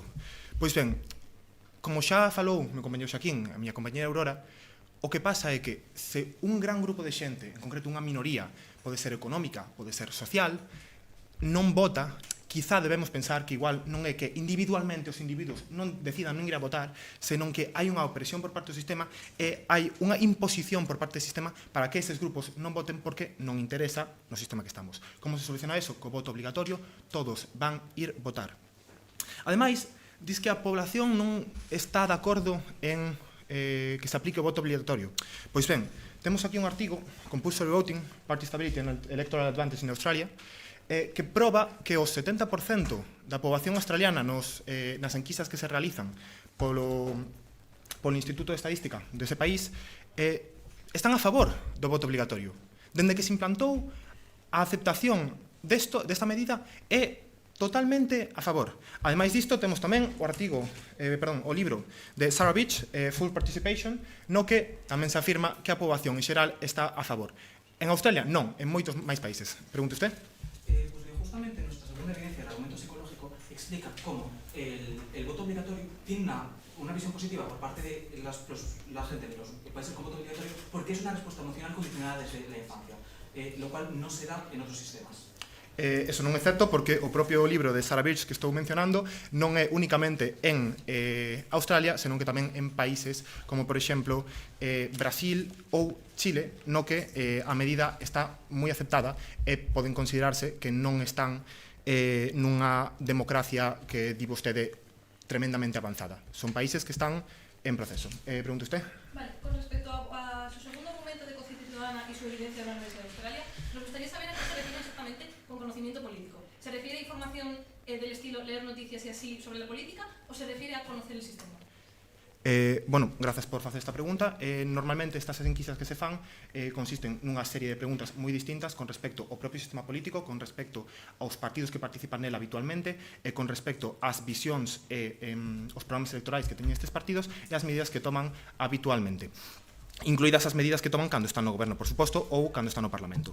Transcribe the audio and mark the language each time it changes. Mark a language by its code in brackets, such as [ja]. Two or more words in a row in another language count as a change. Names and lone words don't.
[gl] Pois ben, como xa falou meu compañero Xaquín, a miña compañera Aurora, o que pasa é que se un gran grupo de xente, en concreto unha minoría, pode ser económica, pode ser social, non vota, quizá debemos pensar que igual non é que individualmente os individuos non decidan non ir a votar, senón que hai unha opresión por parte do sistema e hai unha imposición por parte do sistema para que eses grupos non voten porque non interesa no sistema que estamos. Como se soluciona eso? Co voto obligatorio, todos van ir votar. Ademais, diz que a población non está de acordo en que se aplique o voto obligatorio. Pois ben, temos aquí un artigo, [en] Compulsory Voting, Party Stability and Electoral Advantage in Australia, [gl] que proba que o 70% da poboación australiana nas enquisas que se realizan polo Instituto de Estadística dese país están a favor do voto obligatorio. Dende que se implantou, a aceptación desta medida é totalmente a favor. Ademais disto, temos tamén o libro de Sarah Beach, Full Participation, no que tamén se afirma que a poboación en xeral está a favor. En Australia, non, en moitos máis países. [es] Pregunte usted? Justamente nuestra segunda evidencia del argumento psicológico explica cómo el voto obligatorio tiene una visión positiva por parte de la gente de los países con voto obligatorio porque es una respuesta emocional condicionada desde la infancia, lo cual no se da en otros sistemas. [gl] Eso non é certo porque o propio libro de Sarah Birch que estou mencionando non é únicamente en Australia, senón que tamén en países como, por exemplo, Brasil ou Chile, no que a medida está moi aceptada e poden considerarse que non están nunha democracia que di vostede tremendamente avanzada. Son países que están en proceso. [es] Pregunta usted? Vale, con respecto a su segundo argumento de conciencia ciudadana y su evidencia de la Universidad de Australia, nos gustaría saber a qué se refiere exactamente con conocimiento político. ¿Se refiere a información del estilo leer noticias y así sobre la política o se refiere a conocer el sistema? [gl] Bueno, grazas por facer esta pregunta. Normalmente estas enquisas que se fan consisten nunha serie de preguntas moi distintas con respecto ao propio sistema político, con respecto aos partidos que participan nela habitualmente e con respecto ás visións e os programas electorais que teñen estes partidos e as medidas que toman habitualmente, incluídas as medidas que toman cando están no goberno, por suposto, ou cando están no Parlamento.